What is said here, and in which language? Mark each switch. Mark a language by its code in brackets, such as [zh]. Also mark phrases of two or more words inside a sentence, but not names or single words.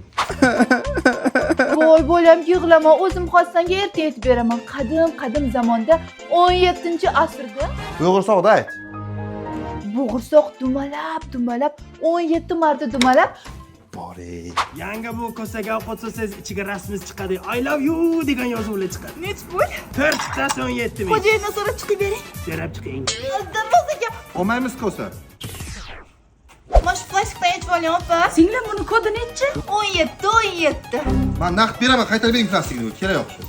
[uz] Voy bolam, yig'lama, o'zim xossanga erta aytib beraman. Qadim zamonda 17-asrda Bo'g'irsoqda ayt. bo'g'irsoq dumalab 17 marta dumalab Bor ey. Yanga bu kosaga ovqat so'sangiz ichiga rasmingiz chiqadi. [en] I love you [uz] degan yozuvlar chiqadi. nech pul? 4 tasi 17 ming. Xo'jayindan so'rab chiqib bering. So'rab chiqing. Darvozaga. Olmaymiz kosa. Mana shu plastikdan yechib oling, opa. Singlim, buni kodi nechi? 17. Men naqd beraman, qaytarib bering plastikni. Kerak yo'q shu.